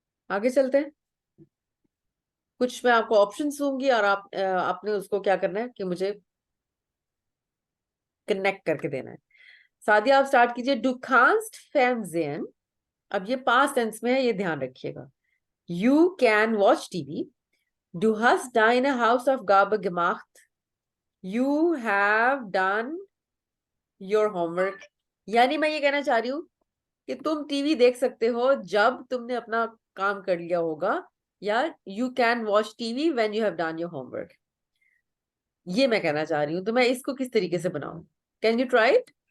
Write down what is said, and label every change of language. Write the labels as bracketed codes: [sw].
[hi] आगे चलते हैं, कुछ मैं आपको ऑप्शंस दूंगी और आपने उसको क्या करना है कि मुझे कनेक्ट करके देना है। सादिया आप स्टार्ट कीजिए। [de] डू कांस्ट फर्न्सेन, [hi] अब ये पास्ट टेंस में है, ये ध्यान रखिएगा। [en] you can watch TV, [de] डू hast deine Hausaufgabe gemacht, [en] you have done your homework। [hi] यानी मैं ये कहना चाह रही हूँ कि तुम टीवी देख सकते हो जब तुमने अपना काम कर लिया होगा, या [en] you can watch TV when you have done your homework, [hi] ये मैं कहना चाह रही हूँ। तो मैं इसको किस तरीके से बनाऊं, [en] Can you try it?